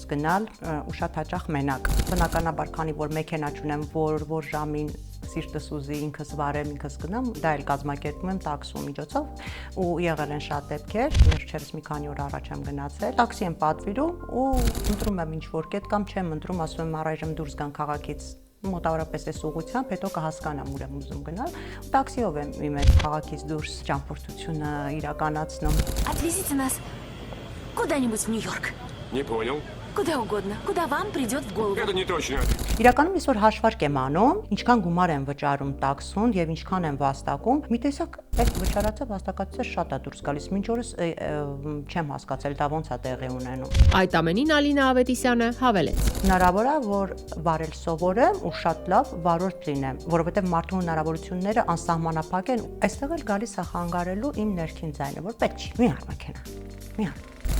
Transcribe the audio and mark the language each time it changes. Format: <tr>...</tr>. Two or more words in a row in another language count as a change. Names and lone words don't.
<hy>գնալ ու շատ հաճախ մենակ։ Բնականաբար, քանի որ մեքենա չունեմ, որ ժամին սիրտս ուզի ինքս վարեմ, ինքս գնամ, դա էլ կազմակերպում եմ տաքսու միջոցով ու եղել են շատ դեպքեր, վերջերս մի քանի օր առաջ եմ գնացել, տաքսի եմ պատվիրում ու ընտրում եմ ինչ որ կետ կամ չեմ ընտրում, ասում եմ առայժմ դուրս գան քաղաքից մոտավորապես այս ուղղությամբ, հետո կհասկանամ ուր եմ ուզում գնալ, տաքսիով եմ իմ այդ քաղաքից դուրս ճամփորդությունը իրականացնում։</hy> <ru>Отвезите нас куда-нибудь в Нью-Йорк. Не понял. Куда угодно. Куда вам придет в голову. Это не точно.</ru> <hy>Իրականում այսօր հաշվարկ եմ անում, ինչքան գումար եմ վճարում տաքսուն եւ ինչքան եմ վաստակում։ Մի տեսակ այդ վճարածը վաստակածը շատ է դուրս գալիս։ Մինչ օրս չեմ հասկացել դա ոնց է տեղի ունենում։ Այդ ամենին Ալինա Ավետիսյանը հավելեց. Հնարավոր է, որ վարել սովորեմ ու շատ լավ վարորդ լինեմ, որովհետեւ մարդու հնարավորությունները անսահմանափակ են։ Այստեղ էլ գալիս է խանգարելու իմ ներքին ձայնը, որ պետք չի։ Մի հար մեքենա։ Մի հար։</hy>